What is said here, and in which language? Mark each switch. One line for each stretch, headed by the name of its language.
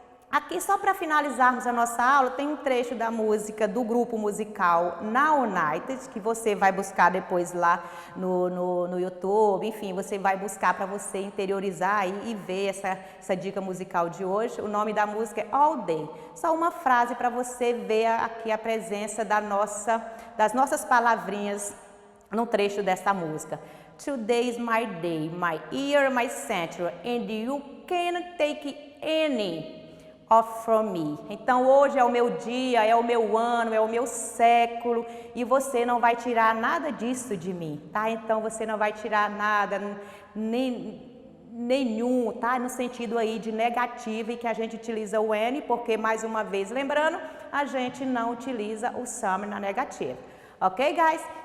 Portuguese: Aqui, só para finalizarmos a nossa aula, tem um trecho da música do grupo musical Now United, que você vai buscar depois lá no YouTube. Enfim, você vai buscar para você interiorizar e ver essa dica musical de hoje. O nome da música é All Day. Só uma frase para você ver aqui a presença das nossas palavrinhas no trecho dessa música.
English: Today is my day, my year, my century, and you can't take any off from me.
Portuguese: Então, hoje é o meu dia, é o meu ano, é o meu século e você não vai tirar nada disso de mim, tá? Então, você não vai tirar nada, nenhum, tá? No sentido aí de negativo e que a gente utiliza o N, porque, mais uma vez, lembrando, a gente não utiliza o some na negativa.
English: Ok, guys?